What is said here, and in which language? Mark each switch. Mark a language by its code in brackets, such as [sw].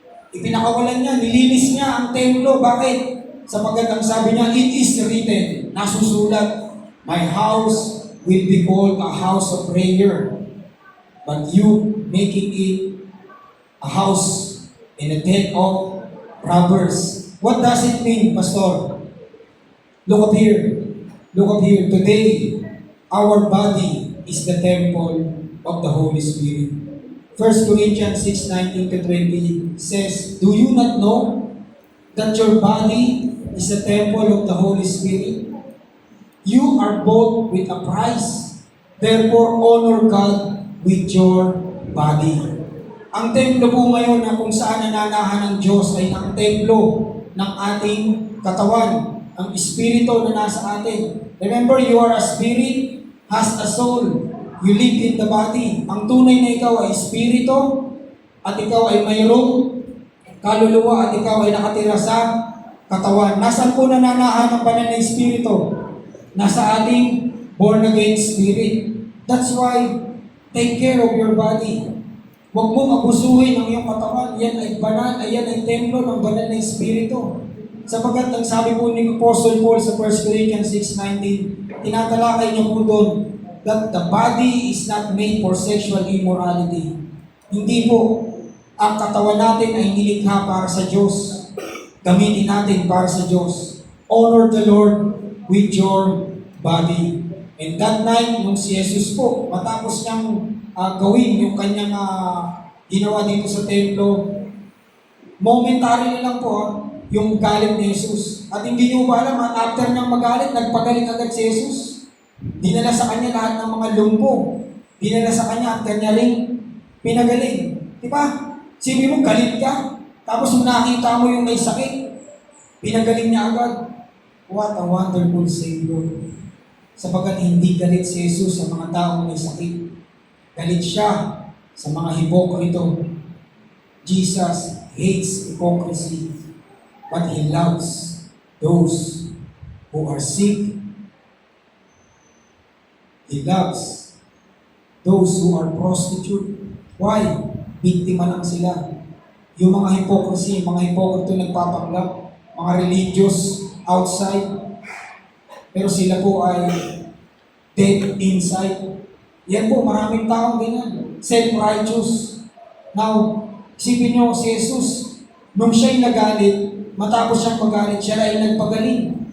[tl] Ipinakawalan niya, nilinis niya ang templo. Bakit? [en] Sapagkat ang sabi niya, it is written, [tl] nasusulat, [en] My house will be called a house of prayer, but you making it a house in a den of robbers. What does it mean, Pastor? Look up here. Look up here. Today, our body is the temple of the Holy Spirit. 1 Corinthians 6:19-20 says, Do you not know that your body is the temple of the Holy Spirit? You are bought with a price. Therefore, honor God with your body. [tl] Ang templo po ngayon na kung saan nananahan ng Diyos ay ang templo ng ating katawan. Ang espiritu na nasa atin. [en] Remember, you are a spirit, has a soul. You live in the body. [tl] Ang tunay na ikaw ay espiritu at ikaw ay mayroong kaluluwa at ikaw ay nakatira sa katawan. Nasaan po nananahan ang banal na espiritu? Nasa ating [en] born-again spirit. That's why, take care of your body. [tl] Huwag mong abusuhin ang iyong katawan. Yan ay banal, yan ay templo ng banal na espiritu. Sapagkat ang sabi po ni Apostle Paul sa 1 Corinthians 6:19, tinatalakay niya po doon, [en] that the body is not made for sexual immorality. [tl] Hindi po. Ang katawan natin ay nilikha para sa Diyos. Gamitin natin para sa Diyos. [en] Honor the Lord with your body. And that night, [tl] nung si Jesus po, matapos niyang gawin yung kanyang ginawa dito sa templo, momentary lang po yung galit ni Jesus. At hindi niyo ba alam, after niyang magalit, nagpagaling agad si Jesus. Dinala sa kanya lahat ng mga lumpo. Dinala sa kanya at kanya rin pinagaling. Diba? Sabi mo, galit ka. Tapos nung nakita mo yung may sakit, pinagaling niya agad. [en] What a wonderful Savior. [tl] Sapagkat hindi galit si Jesus sa mga taong may sakit. Galit siya sa mga hipokrito. [en] Jesus hates hypocrisy, but He loves those who are sick. He loves those who are prostitute. Why? [tl] Biktima lang sila. Yung mga hypocrisy, mga hipokrito nagpapanggap, mga [en] religious outside, [tl] pero sila po ay [en] dead inside. [tl] Yan po, maraming taong ganyan. Self-righteous. Now, isipin nyo si Jesus, nung siya'y nagalit, matapos siyang magalit, siya ay nagpagaling.